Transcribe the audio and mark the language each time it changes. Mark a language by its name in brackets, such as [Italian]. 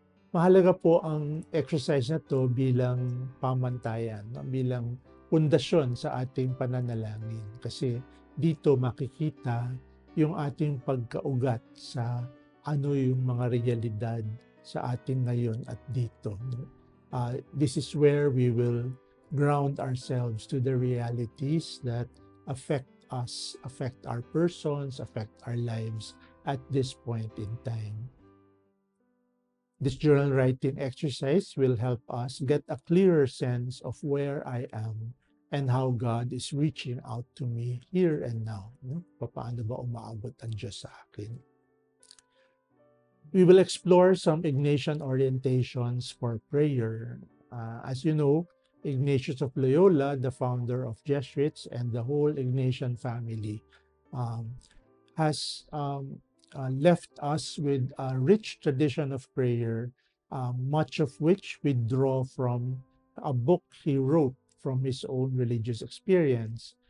[Filipino] Mahalaga po ang exercise na to bilang pamantayan, no? Bilang pundasyon sa ating pananalangin. Kasi dito makikita yung ating pagkaugat sa ano yung mga realidad sa atin ngayon at dito. [English] This is where we will ground ourselves to the realities that affect us, affect our persons, affect our lives at this point in time. This journal writing exercise will help us get a clearer sense of where I am and how God is reaching out to me here and now. [Filipino] Paano ba umaabot ang Diyos sa akin? [English] We will explore some Ignatian orientations for prayer. As you know, Ignatius of Loyola, the founder of Jesuits and the whole Ignatian family, has left us with a rich tradition of prayer, much of which we draw from a book he wrote from his own religious experience.